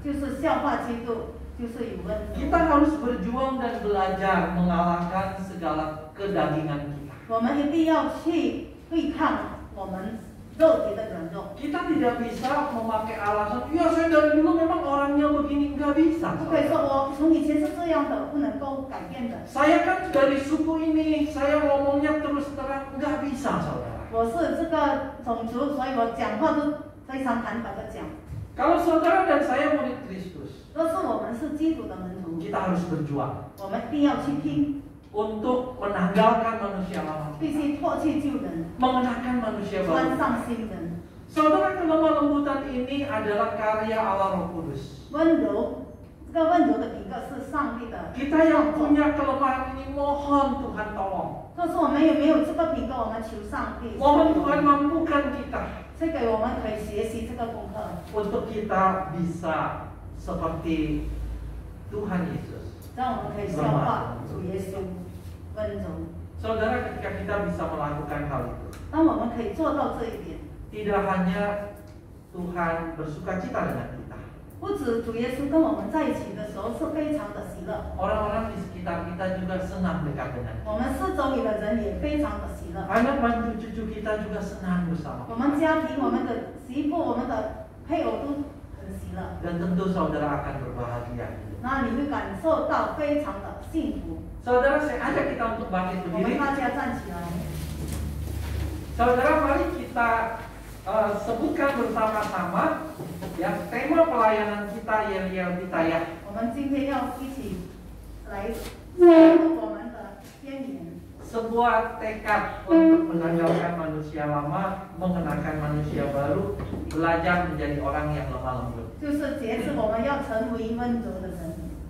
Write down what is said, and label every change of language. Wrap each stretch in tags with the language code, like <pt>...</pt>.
<zh>就是效法基督，就是有温柔。</zh> <id>Kita harus berjuang dan belajar mengalahkan segala kedagingan kita.</id> <zh>我们一定要去对抗我们肉体的软弱，</zh> <id>Kita tidak bisa memakai alasan, ya saya dari dulu memang orangnya begini, nggak bisa.</id> <zh>不可以说我从以前是这样的，不能够改变的。</zh> <id>Saya kan dari suku ini, saya ngomongnya terus terang, nggak bisa saudara.</id> <zh>我是这个种族，所以我讲话都非常坦白的讲。</zh> <id>Kalau saudara dan saya murid Kristus,</id> <zh>若是我们是基督的门徒，</zh> <id>kita harus berjuang</id> <zh>我们一定要去拼，</zh> <id>untuk menanggalkan manusia lama,</id> <zh>必须脱去旧人，</zh> <id>mengenakan manusia</id> <zh>穿</zh> <id>baru.</id> <zh>上新人。</zh> <id>Saudara, kelemah lembutan ini adalah karya Allah Roh Kudus.</id> <zh>温柔，这个温柔的品格是上帝的。</zh> <id>Kita yang punya kelemahan ini mohon Tuhan tolong.</id> <zh>若是我们有没有这个品格，我们求上帝，</zh> <id>Mohon Tuhan mampukan kita</id> <zh>赐给我们可以学习这个功课，</zh> <id>untuk kita bisa seperti Tuhan Yesus.</id> <zh>让我们可以效法主耶稣温柔。</zh> <id>Saudara, ketika kita bisa melakukan hal itu,</id> <zh>当我们可以做到这一点，</zh> <id>tidak hanya Tuhan bersuka cita dengan kita,</id> <zh>不止主耶稣跟我们在一起的时候是非常的喜乐，</zh> <id>orang-orang di sekitar kita juga senang dekat dengan kita.</id> <zh>我们四周里的人也非常的喜乐。</zh> <id>Anak mantu cucu kita juga senang bersama</id> <zh>我</zh> <id>kita.</id> <zh>们家庭、我们的媳妇、我们的配偶都很喜乐，</zh> <id>Dan tentu saudara akan berbahagia.</id> <zh>那你会感受到非常的幸福。</zh> <id>Saudara, saya ajak kita untuk bangkit</id> <zh>我们</zh> <id>berdiri.</id> <zh>大家站起来，</zh> <id>Saudara, mari kita sebutkan bersama-sama ya tema pelayanan kita Yel kita ya.</id> <zh>我们今天要一起来进入我们的宣言，</zh> <id>Sebuah tekad untuk menanggalkan manusia lama, mengenakan manusia baru, belajar menjadi orang yang lemah lembut.</id> <zh>就是节制我们要成为温柔的人。</zh>